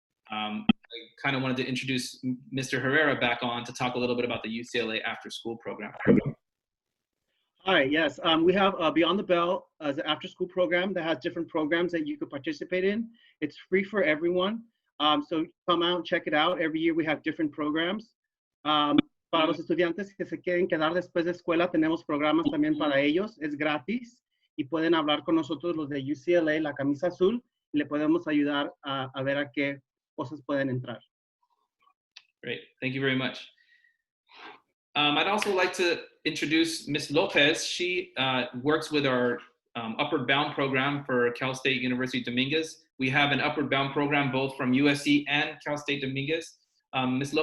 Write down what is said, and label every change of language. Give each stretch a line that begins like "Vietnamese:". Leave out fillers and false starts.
English: I kind of wanted to introduce Mr. Herrera back on to talk a little bit about the UCLA After School program. Hi, yes. We have Beyond the Bell as an after-school program that has different programs that you could participate in. It's free for everyone. So come out and check it out. Every year we have different programs.
Spanish: Para los estudiantes que se quieren quedar después de escuela, tenemos programas también para ellos. Es gratis y pueden hablar con nosotros los de UCLA, la camisa azul, y le podemos ayudar a ver a qué cosas pueden entrar.
English: Great, thank you very much. I'd also like to introduce Ms. Lopez. She works with our Upward Bound program for Cal State University Dominguez. We have an Upward Bound program both from USC and Cal State Dominguez. Ms.